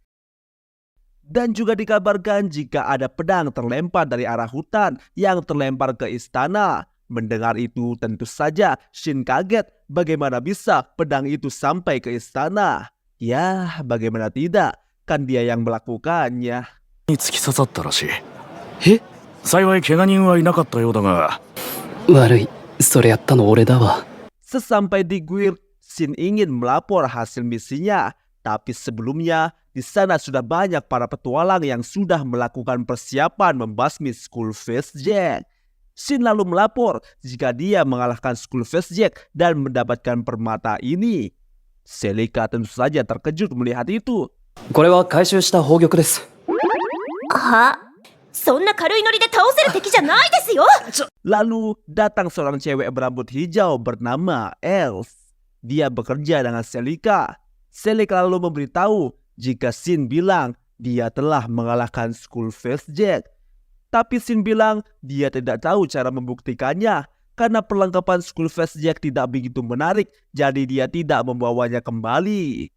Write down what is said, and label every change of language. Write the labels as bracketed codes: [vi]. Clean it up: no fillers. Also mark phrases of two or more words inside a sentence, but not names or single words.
[id] Dan juga dikabarkan jika ada pedang terlempar dari arah hutan yang terlempar ke istana. Mendengar itu tentu saja Shin kaget bagaimana bisa pedang itu sampai ke istana. Ya, bagaimana tidak, kan dia yang melakukannya. [ja] に突き刺さったらしい。幸い怪我人はいなかったようだが。悪い、それやったの俺だわ。 [id] Sesampai di Guild, Shin ingin melapor hasil misinya. Tapi sebelumnya, di sana sudah banyak para petualang yang sudah melakukan persiapan membasmi Skullface Jack. Shin lalu melapor jika dia mengalahkan Skullface Jack dan mendapatkan permata ini. Celica tentu saja terkejut melihat itu. [ja] これは回収した宝玉です。は？そんな軽いノリで倒せる敵じゃないですよ。 [id] Lalu datang seorang cewek berambut hijau bernama Els. Dia bekerja dengan Celica. Celica lalu memberitahu jika Shin bilang dia telah mengalahkan Skullface Jack. Tapi Shin bilang dia tidak tahu cara membuktikannya karena perlengkapan Skullface Jack tidak begitu menarik, jadi dia tidak membawanya kembali.